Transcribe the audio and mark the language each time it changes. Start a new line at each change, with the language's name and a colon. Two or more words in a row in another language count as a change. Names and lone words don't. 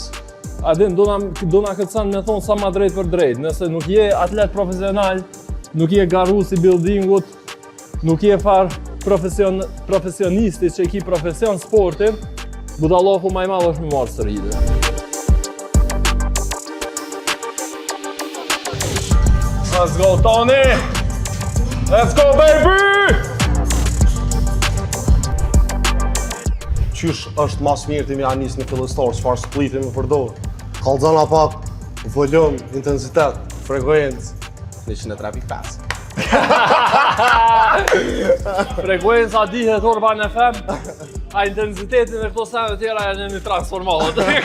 Albanian: Adin, dona këtë sen me thonë sa ma drejt për drejt, nëse nuk je atlet profesional, nuk je garus I buildingut, nuk je far profesionisti që I ki profesion sportin, budallohu ma I madh është me marrë steroide.
English: Let's go, Tony! Let's go, baby!
Albanian: Qysh është mas mirë të mi anis në fillestar, çfarë spliti me përdorë? Kallzona pak, volum, intensitet, frekuencë. 103.5. Frekuenca dihet Urban FM, a intensitetin e këto sene tjera janë një transformat.